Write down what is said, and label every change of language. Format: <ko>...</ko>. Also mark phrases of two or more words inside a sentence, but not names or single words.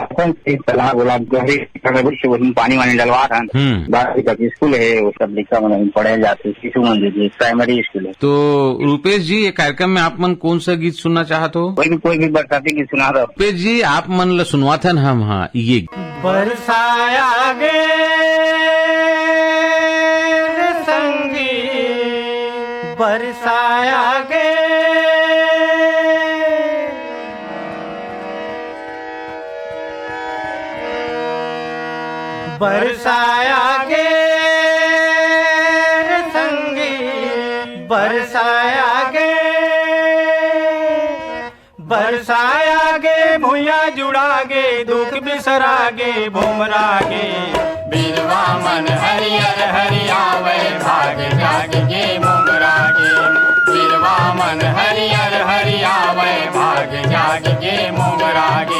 <hne>पानी वानी डलवा रहा स्कूल है, वो सब लड़का मन पढ़े जाते, शिशु मंदिर</hne> <en>primary school</en> <hne>है। तो रूपेश जी, ये कार्यक्रम में आप मन कौन सा गीत सुनना चाहते हो? कोई भी बरसाती गीत सुना रहा। रूपेश जी, आप मन ला सुनवा था हम। हाँ, ये बरसाया गे संगी, बरसाया गे बरसाया गे संगी, बरसाया गे, बरसाया गे भूया जुड़ागे, दुख बिसरागे भूमरागे, बीरवा मन हरियर हरियावे, भाग जाग गे मोगरागे, बीरवा मन हरियर हरियावे, भाग जाग गे मोगरागे।</hne>